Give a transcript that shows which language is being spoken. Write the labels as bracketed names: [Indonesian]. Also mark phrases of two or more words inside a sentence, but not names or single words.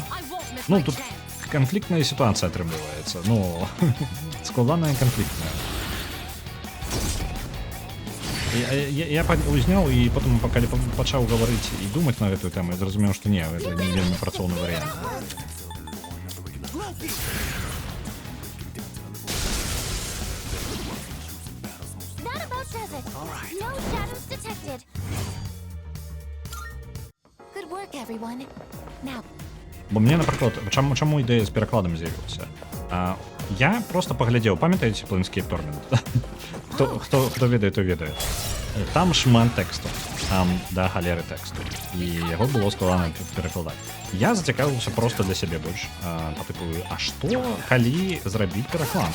[Belarusian] Ну, тут канфліктная сітуацыя атрымліваецца. Ну, складаная канфліктная. Я узняў і потым, калі пачаў гаварыць і думаць на гэтую тэму, я зразумеў, што не, гэта не вельмі працоўны варыянт. [English] That about does it. No shadows detected. Good work, everyone. Now, [Belarusian] Бо мне, напрыклад, чаму ідэя з перакладам з'явілася? Я просто паглядзеў, памятаеце Planescape Torment? Хто ведае, то ведае. Там шмат тэксту, там да галеры тэксту, і яго было складана перакладаць. Я зацікавіўся просто для сябе больш, па тыпу, а што, калі зрабіць пераклад?